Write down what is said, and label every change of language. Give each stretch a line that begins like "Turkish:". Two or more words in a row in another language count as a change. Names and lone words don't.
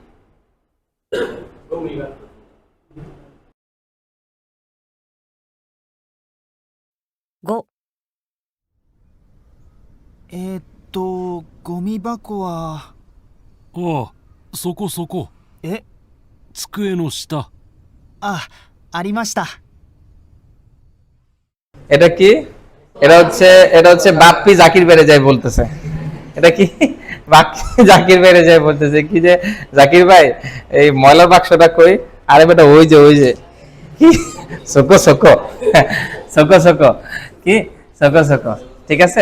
Japanese: 5、ゴミ箱は。ああ、そこそこ。え、机の下。ありました。
Bangla: এটা কি? এটা হচ্ছে বাপ্পি জাকির বেড়ে যায় বলতেছে। এটা কি? জাকির বাইরে যায় বলতেছে কি যে জাকির ভাই এই ময়লার বাক্সটা কই? আরে বেটা ওই যে কি
Japanese: そこ そこ そこ そこ
Bangla: কি
Japanese: そこ そこ,
Bangla: ঠিক আছে?